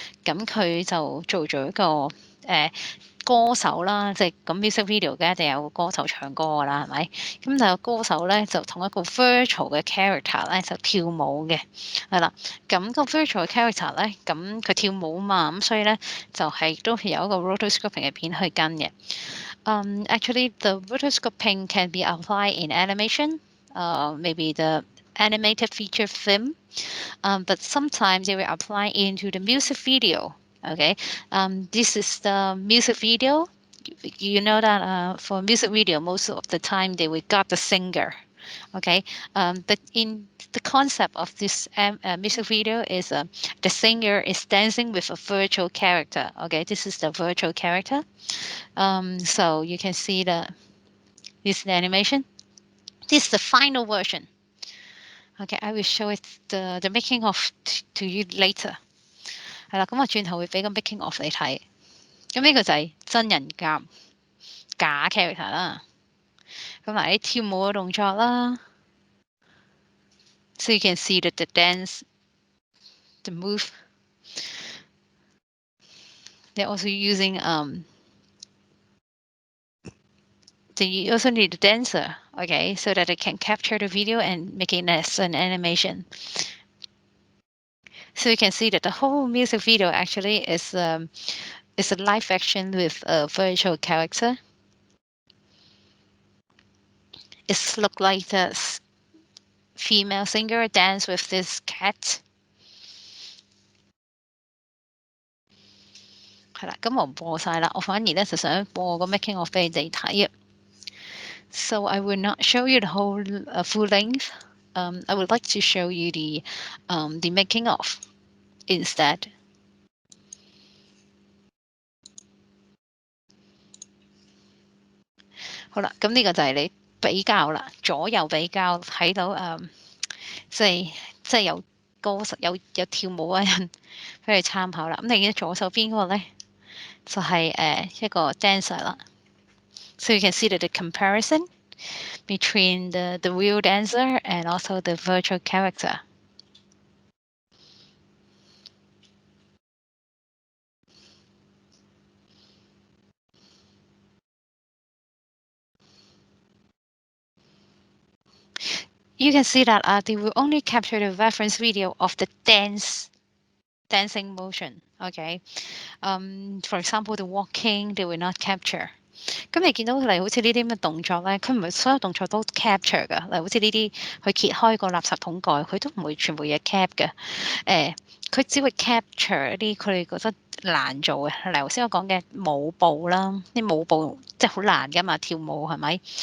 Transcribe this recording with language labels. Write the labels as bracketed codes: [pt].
[yue] 咁佢就做咗一個歌手啦，即係咁 music video 嘅一定有個歌手唱歌㗎啦，係咪？咁就有歌手咧就同一個 virtual 嘅 character 咧就跳舞嘅，係啦。咁個 virtual 嘅 character 咧，咁佢跳舞嘛，咁所以咧就係都係有一個 rotoscoping 嘅片去跟嘅。 [en] Actually, the rotoscoping can be applied in animation, maybe the animated feature film, but sometimes they will apply into the music video. Okay, this is the music video. You know that for music video, most of the time they will got the singer. Okay, but in the concept of this music video is the singer is dancing with a virtual character. Okay, this is the virtual character. So you can see this animation. This is the final version. Okay, I will show it the making of to you later。 [yue] 係啦，咁我轉頭會俾個 making of 你睇。咁呢個就係真人夾假 character 啦。咁嗱，啲跳舞嘅動作啦， [en] so you can see the dance, the move. They're also using they also need a dancer, okay, so that they can capture the video and make it as an animation. So you can see that the whole music video actually is a live action with a virtual character. It look like the female singer dance with this cat. [yue] 係啦，咁我唔播晒啦，我反而咧就想播個 making of 俾你哋睇啊。 [en] So I will not show you the whole full length. I would like to show you the making of instead. [yue] 好啦，咁呢個就係你比較啦，左右比較睇到即係有歌手有跳舞嘅人俾你參考啦。咁你見左手邊嗰個咧就係一個 dancer 啦。 [en] So you can see that the comparison between the real dancer and also the virtual character. You can see that they will only capture the reference video of the dancing motion. Okay, for example, the walking they will not capture. [yue] 咁你見到例如好似呢啲咁嘅動作咧，佢唔係所有動作都 capture 㗎。例如好似呢啲佢揭開個垃圾桶蓋，佢都唔會全部嘢 cap 嘅。佢只會 capture 一啲佢哋覺得難做嘅，例如頭先我講嘅舞步啦，啲舞步即係好難㗎嘛，跳舞係咪？